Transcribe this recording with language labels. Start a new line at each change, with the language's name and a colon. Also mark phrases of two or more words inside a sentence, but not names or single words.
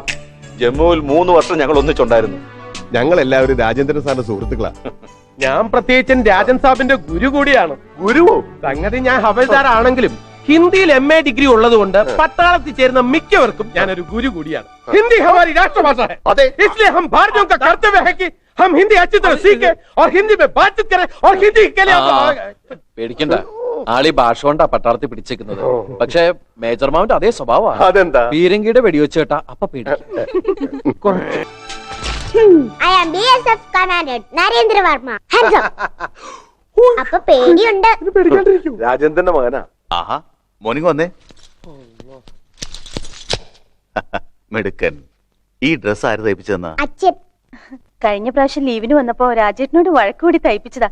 Malayalam: ജമ്മുവിൽ 3 വർഷം ഞങ്ങൾ ഒന്നിച്ചുണ്ടായിരുന്നു. ഞങ്ങൾ എല്ലാവരും രാജേന്ദ്രൻ സാറിന്റെ സുഹൃത്തുക്കളാ. ഞാൻ പ്രത്യേകിച്ചും രാജൻ സാബിന്റെ ഗുരു കൂടിയാണ്. ഗുരുവോ? സംഗതി ഞാൻ ഹവൽദാർ ആണെങ്കിലും ഹിന്ദിയിൽ MA ഡിഗ്രി ഉള്ളത് കൊണ്ട് പട്ടാളത്തിൽ ചേരുന്ന മിക്കവർക്കും ഞാനൊരു ഗുരു കൂടിയാണ്.
Hindi: हिंदी हमारी राष्ट्रभाषा है.
Malayalam: അതെ,
Hindi: इसलिए हम भारतीयों का कर्तव्य है कि हम हिंदी अच्छी तरह सीखें और हिंदी में बातचीत करें और हिंदी के लिए
Malayalam: പേടിക്കണ്ട, ആളീ ഭാഷ കൊണ്ടാ പട്ടാളത്തിൽ പിടിച്ചേക്കുന്നത്. പക്ഷെ മേജർ മാവിന്റെ അതേ സ്വഭാവമാണ്. അതെന്താ? പീരങ്കിയുടെ വെടിവെച്ച് കേട്ടാ അപ്പൊ പേടിക്കും.
English: I am BSF Commandant നരേന്ദ്ര വർമ്മ. Hands up.
Malayalam: അപ്പൊ പേടിയുണ്ട്. രാജേന്ദ്രന്റെ മകനാ. ആഹാ, മോർണിംഗ് വന്നേ. മെടുക്കൻ. ഈ ഡ്രസ് ആര് തയ്പ്പിച്ചെന്നാ? അച്ഛൻ. കഴിഞ്ഞ പ്രാവശ്യം ലീവിന് വന്നപ്പോ രാജേട്ടനോട് വഴക്കുകൂടി തയ്പ്പിച്ചതാ.